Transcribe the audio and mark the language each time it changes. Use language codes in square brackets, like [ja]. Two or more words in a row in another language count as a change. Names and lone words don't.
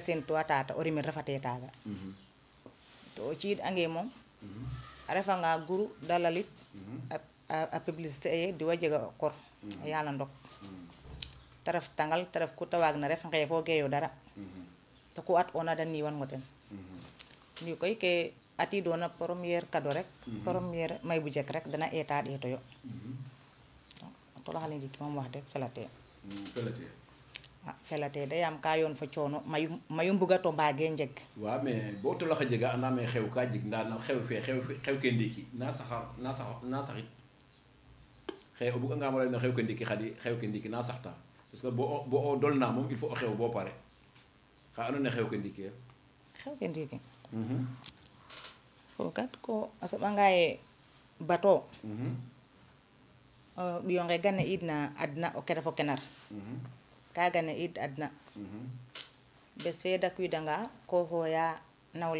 [srr] sentuwa tata o rimel refate taaga to o ciid ange moom a refanga guru da lalit a publicité ye diwa jega o kor a yala ndok te ref tangal te ref ku ta waag na ref ngeefo geeyo dara to ku at ona da niwan ngo ten ndi koy ke atidona [fr] première cadeau [srr] rek première may bu jek rek dana eta ɗeeto yo tolax ale njiki moom wax deg felate felate de yaam ka yoon fa coono mayu mbuga to mbaage njeg waaw mais bo tolax a jega andame xew ka jeg nda no xew fe xew ke ndiiki na saxit xew o buganga mo ley no xew ke ndiiki Khady xew ke ndiiki na saxta [fr] parce que [srr] bo o dolna moom [fr] il faut [srr] o xew bo pare xa andona xew ke ndiiki xew ke ndiiki fo kat ko a soɓanga ye bato ɓiyo nge gane id na adna o kene fo kenar ka gane id adna bes fe dakwiidanga ko xooya nawle